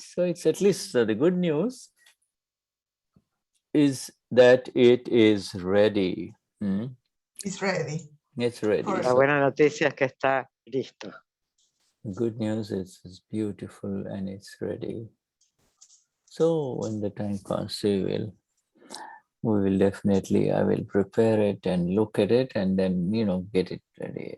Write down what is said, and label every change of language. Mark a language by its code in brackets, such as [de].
[en] So it's at least the good news is that it is ready. It's ready. It's ready. [es] La buena noticia es que está listo. [en] Good news is it's beautiful and it's ready. So when the time comes, we will definitely, I will prepare it and look at it and then, get it ready.